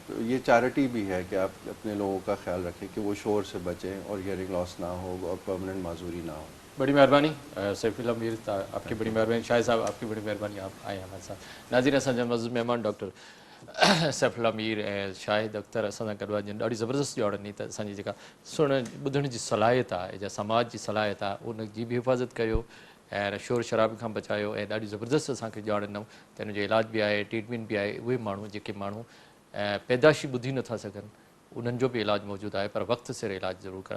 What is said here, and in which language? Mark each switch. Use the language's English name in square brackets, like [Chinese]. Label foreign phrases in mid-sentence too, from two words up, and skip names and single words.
[Urdu] تو یہ چیریٹی بھی ہے کہ آپ اپنے لوگوں کا خیال رکھیں کہ وہ شور سے بچیں اور [English] hearing loss [Urdu] نہ ہو اور پرماننٹ معذوری نہ ہو. بڑی مہربانی سیف اللہ میر آپ کی بڑی مہربانی. شاہد صاحب آپ کی بڑی مہربانی آپ آئے ہمارے ساتھ. [Sindhi] ناظرین اسان معزز مہمان ڈاکٹر سیف اللہ میر شاہد اختر اسان گڈوا جن ॾाढी ज़बरदस्त ॼाणनी त असांजी जेका सुणण ॿुधण जी सलाहियत आहे या समाज जी सलाहियत आहे उन जी बि हिफ़ाज़त कयो ऐं शोर शराबे खां बचायो ऐं ॾाढी ज़बरदस्त असांखे ॼाण ॾिनऊं त हिन जो इलाज बि आहे ट्रीटमेंट बि आहे. उहे माण्हू जेके माण्हू पैदाशी ॿुधी नथा सघनि उन्हनि जो बि इलाजु मौजूदु आहे पर वक़्तु सिर इलाजु ज़रूरु कराए.